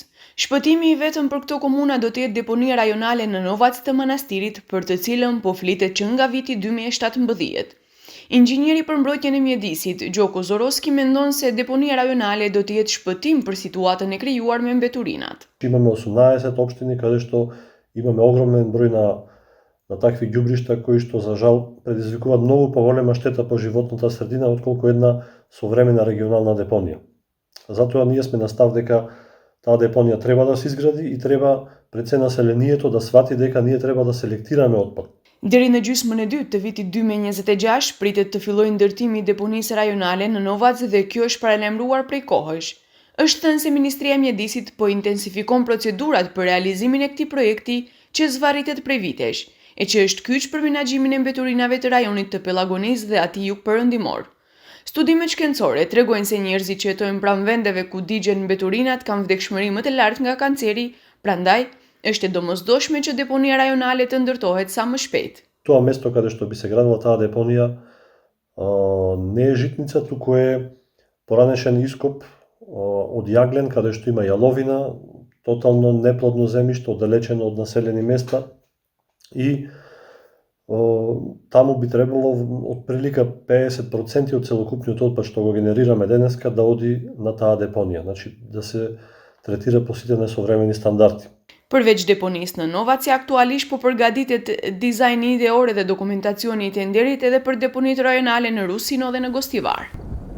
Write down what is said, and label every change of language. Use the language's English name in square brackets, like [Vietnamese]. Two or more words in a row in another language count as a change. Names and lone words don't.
[Albanian] Shpëtimi i vetëm për këto komuna do të jetë deponia rajonale në Novac të Manastirit, për të cilën po flitet që nga viti 2017. Inxhinieri për mbrojtjen e mjedisit, Gjoko Zoroski, mendon se deponia rajonale do të jetë shpëtim për situatën e krijuar me mbeturinat. [Macedonian] Имаме 18 општини каде што имаме огромен број на такви ѓубришта кои што за жал предизвикуваат многу поголема штета по животната средина отколку една современа регионална депонија. Затоа ние сме на став дека таа депонија треба да се изгради и треба пред се населението да свати дека ние треба да селектираме отпад. [Albanian] Deri në gjysmën e dytë të vitit 2026 pritet të fillojë ndërtimi i deponisë rajonale në Novac dhe kjo është paralajmëruar prej kohësh. Është thënë se Ministria e Mjedisit po intensifikon procedurat për realizimin e këtij projekti që zvarritet prej vitesh, e që është kyç për menaxhimin e mbeturinave të rajonit të Pellagonisë dhe atij jugperëndimor. Studimet shkencore tregojnë se njerëzit që jetojnë pranë vendeve ku digjen mbeturinat kanë vdekshmëri më të lartë nga kanceri, prandaj është e domosdoshme që deponia rajonale të ndërtohet sa më shpejt. [Macedonian] Тоа место каде што би се градила таа депонија не е житница, туку е поранешен ископ од јаглен каде што има јаловина, тотално неплодно земјиште, оддалечено од населени места и таму би требало од прилика 50% од целокупниот отпад што го генерираме денеска да оди на таа депонија, значи да се третира по сите несовремени стандарди. [Albanian] Përveç deponisë në Novac, aktualisht po përgatitet dizajni ideore dhe dokumentacioni i tenderit edhe për deponitë rajonale në Rusino dhe në Gostivar.